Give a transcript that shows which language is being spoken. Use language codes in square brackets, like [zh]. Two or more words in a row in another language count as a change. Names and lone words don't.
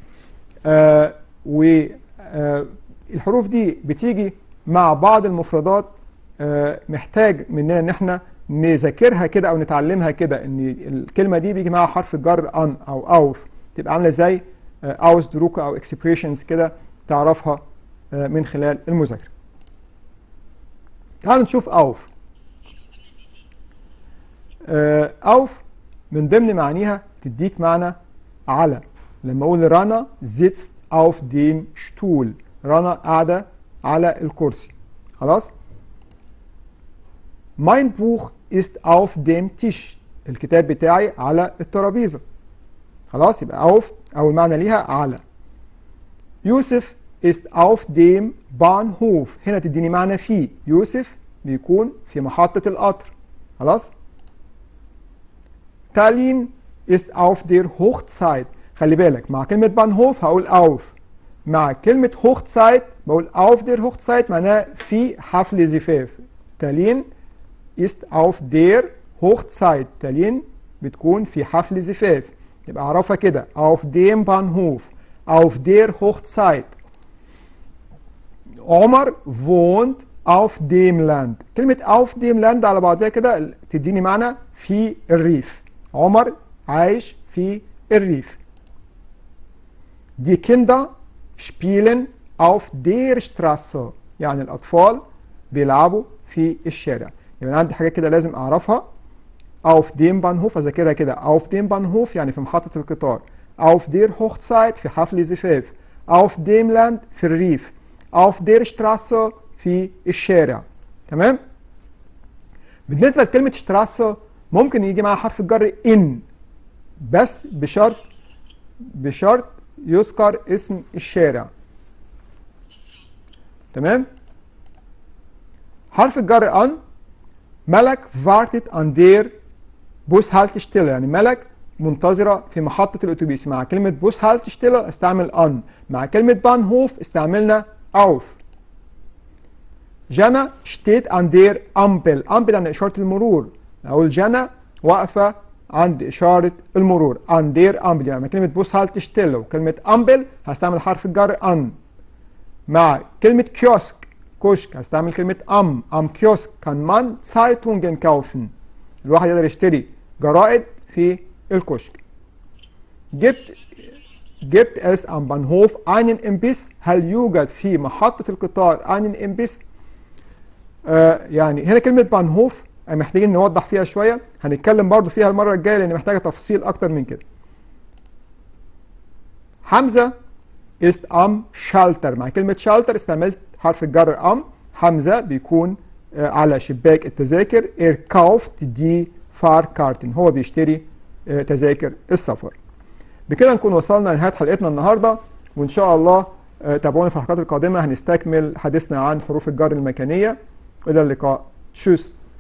[ar] والحروف دي بتيجي مع بعض المفردات محتاج مننا ان احنا نذاكرها كده او نتعلمها كده، ان الكلمه دي بيجي معاها حرف الجر ان او اوف، تبقى عامله زي اوزدروك او اكسبريشنز كده تعرفها من خلال المذاكره. تعالوا نشوف اوف. اوف من ضمن معانيها تديك معنى على. لما اقول [de] رانا sitzt auf dem Stuhl، [ar] رانا قاعده على الكرسي. خلاص؟ [de] mein Buch ist auf dem Tisch، [ar] الكتاب بتاعي على الترابيزة. خلاص؟ يبقى auf أول معنى ليها على. [de] يوسف ist auf dem Bahnhof، [ar] هنا تديني معنى في. يوسف بيكون في محطة القطر. [de] خلاص؟ تالين ist auf der Hochzeit، [ar] خلي بالك مع كلمة Bahnhof هقول auf، مع كلمة Hochzeit بقول [de] auf der Hochzeit [ar] معناها في حفل زفاف. [de] تالين ist auf der Hochzeit، [ar] تالين بتكون في حفل زفاف، يبقى اعرفها كده [de] auf dem Bahnhof، auf der Hochzeit. [ar] عمر [de] wohnt auf dem Land، [ar] كلمة [de] auf dem Land [ar] على بعضها كده تديني معنى في الريف. عمر عايش في الريف. [de] Die Kinder spielen auf der Straße، [ar] يعني الأطفال بيلعبوا في الشارع. يعني عندي حاجات كده لازم أعرفها. [de] auf dem Bahnhof [ar] أذاكرها كده، [de] auf dem Bahnhof [ar] يعني في محطة القطار. [de] auf der Hochzeit [ar] في حفل زفاف. [de] auf dem Land [ar] في الريف. [de] auf der Straße [ar] في الشارع. تمام؟ بالنسبة لكلمة Straße ممكن يجي معها حرف الجر إن، بس بشرط يذكر اسم الشارع. تمام؟ حرف الجر ان. [de] ملك wartet an der Bushaltestelle، [ar] يعني ملك منتظرة في محطة الأتوبيس. مع كلمة بوس هالتشتيلر استعمل أن، مع كلمة بانهوف استعملنا أوف. [de] Jana steht an der Ampel, [ar] أمبل عن إشارة المرور، أقول جانا واقفة عند إشارة المرور، [de] an der Ampel. [ar] يعني مع كلمة بوس هالتشتيلر وكلمة أمبل هستعمل حرف الجر أن. مع كلمة كيوسك كشك هستعمل كلمة [de] am Kiosk kann man Zeitungen kaufen, [ar] الواحد يقدر يشتري جرائد في الكشك. [de] gibt es am Bahnhof einen Imbiss؟ [ar] هل يوجد في محطة القطار [de] einen Imbiss؟ [ar] يعني هنا كلمة بانهوف محتاجين نوضح فيها شوية، هنتكلم برضو فيها المرة الجاية لأن محتاجة تفصيل أكتر من كده. [de] حمزة ist am Schalter، [ar] مع كلمة شالتر استعملت حرف الجر حمزة بيكون على شباك التذاكر. [de] kauft die Fahrkarten، [ar] هو بيشتري تذاكر السفر. بكده نكون وصلنا لنهاية حلقتنا النهاردة، وإن شاء الله تابعونا في الحلقات القادمة هنستكمل حديثنا عن حروف الجر المكانية. إلى اللقاء. تشوس.